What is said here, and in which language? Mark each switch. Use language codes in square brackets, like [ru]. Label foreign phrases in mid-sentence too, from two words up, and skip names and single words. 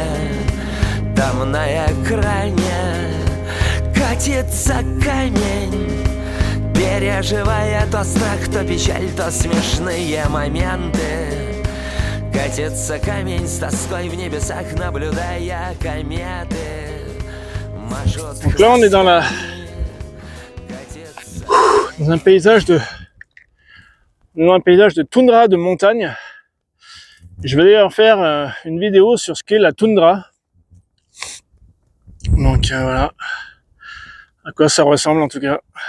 [ru] Там на экране катится камень, переживая то страх, то печаль, то смешные моменты. Катится камень с тоской в небесах, наблюдая кометы. [fr] Donc là, on est dans un paysage de toundra, de montagne. Je vais d'ailleurs faire une vidéo sur ce qu'est la toundra. Donc voilà, à quoi ça ressemble en tout cas.